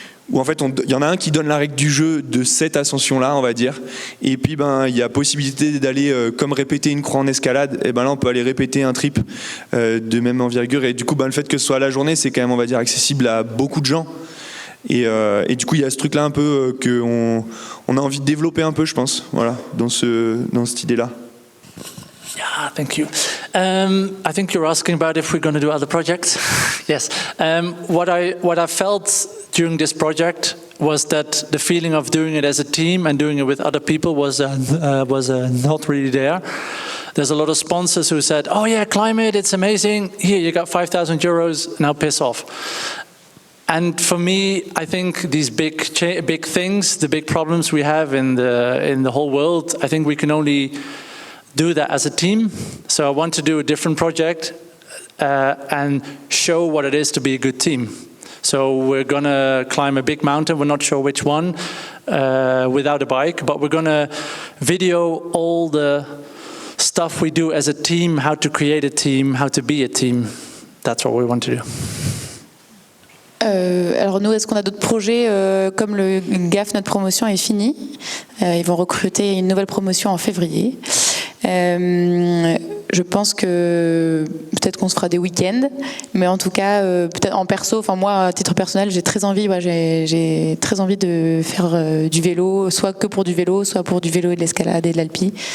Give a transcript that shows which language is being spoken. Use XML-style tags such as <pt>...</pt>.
<fr>où en fait il y en a un qui donne la règle du jeu de cette ascension-là, on va dire, et puis il y a possibilité d'aller comme répéter une croix en escalade, et là on peut aller répéter un trip de même envergure, et du coup le fait que ce soit à la journée, c'est quand même, on va dire, accessible à beaucoup de gens, et du coup il y a ce truc-là un peu qu'on a envie de développer un peu, je pense, voilà, dans cette idée-là.</fr> <en>Yeah, thank you. I think you're asking about if we're going to do other projects. Yes. What I felt during this project was that the feeling of doing it as a team and doing it with other people was not really there. There's a lot of sponsors who said, "Oh yeah, climate, it's amazing. Here, you got 5,000 euros. Now piss off." And for me, I think these big things, the big problems we have in the whole world, I think we can only do that as a team. So I want to do a different project and show what it is to be a good team. So we're going to climb a big mountain, we're not sure which one, without a bike, but we're going to video all the stuff we do as a team, how to create a team, how to be a team. That's what we want to do.</en> <fr>Alors nous, est-ce qu'on a d'autres projets comme le GAF, notre promotion est finie. Ils vont recruter une nouvelle promotion en février. Je pense que peut-être qu'on se fera des week-ends, mais en tout cas, peut-être en perso, enfin moi, à titre personnel, j'ai très envie de faire du vélo, soit que pour du vélo, soit pour du vélo et de l'escalade et de l'alpi.</fr>